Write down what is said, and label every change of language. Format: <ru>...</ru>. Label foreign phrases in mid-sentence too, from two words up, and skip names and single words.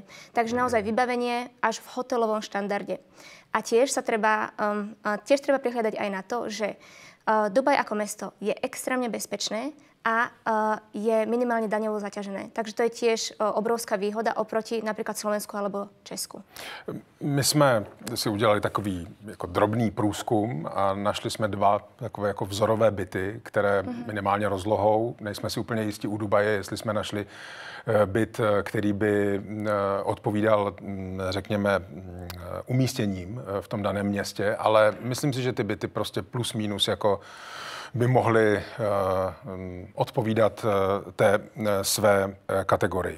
<sk>Takže naozaj vybavenie až v hotelovom štandarde. A tiež treba prihľadať aj na to, že Dubaj ako mesto je extrémne bezpečné a je minimálne daňovo zaťažené. Takže to je tiež obrovská výhoda oproti napríklad Slovensku alebo Česku.</sk> <cs>My jsme si udělali takový jako drobný průzkum a našli jsme dva takové jako vzorové byty, které minimálně rozlohou, nejsme si úplně jistí u Dubaje, jestli jsme našli byt, který by odpovídal, řekněme, umístěním v tom daném městě, ale myslím si, že ty byty prostě plus minus jako by mohly odpovídat té své kategorii.</cs>